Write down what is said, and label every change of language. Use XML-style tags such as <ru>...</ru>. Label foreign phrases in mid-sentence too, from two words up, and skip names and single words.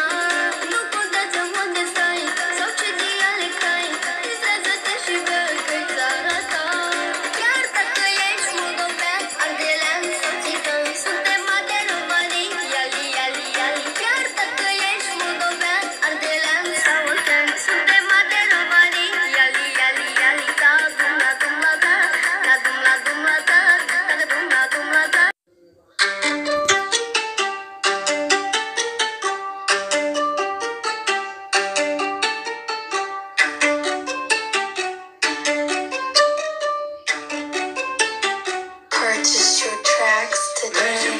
<ro>Nu contează unde stai sau ce dialect ai, distrează-te și bea că-i țara ta. Chiar dacă ești moldovean, ardelean sau țigan, suntem mari de România, yali yali yali. Chiar dacă ești moldovean, ardelean sau oltean, suntem mari de România, yali yali yali. Da dum la dum la da, da dum la dum la da, da dum la dum la da.</ro> <en>Purchase your tracks today.</en>